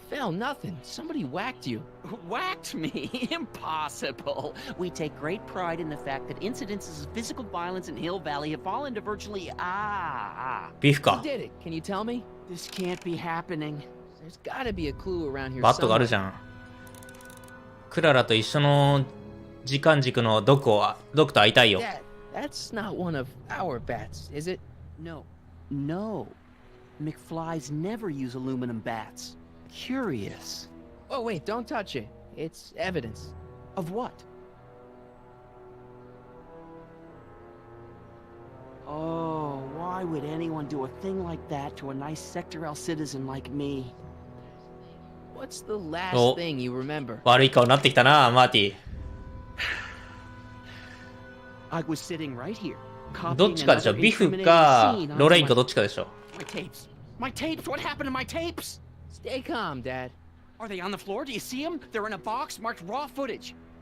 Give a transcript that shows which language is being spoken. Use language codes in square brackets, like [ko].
[en] Fell nothing. Somebody whacked you. Whacked me? Impossible. We take great pride in the fact that incidences of physical violence in Hill Valley have fallen to virtually... [ja] Beefか。 [en] Who did it? Can you tell me? This can't be happening. There's gotta be a clue around here [ja] バットがあるじゃん。クララと一緒の時間軸のドクと会いたいよ。 [en] That's not one of our bats, is it? No. McFlys never use aluminum bats. Curious. Oh, wait, don't touch it. It's evidence. Of what? Oh, why Why would anyone do a thing like that to a nice Sector L citizen like me? What's the last お thing you remember? [ja] 悪い顔になってきたな、マーティ。 [en] I was sitting right here. [ja] どっちかでしょ。ビフかロレインかどっちかでしょ。 [en] My tapes. My tapes. What happened to my tapes? Stay calm, Dad. Are they on the floor? Do you see them? They're in a box marked raw footage.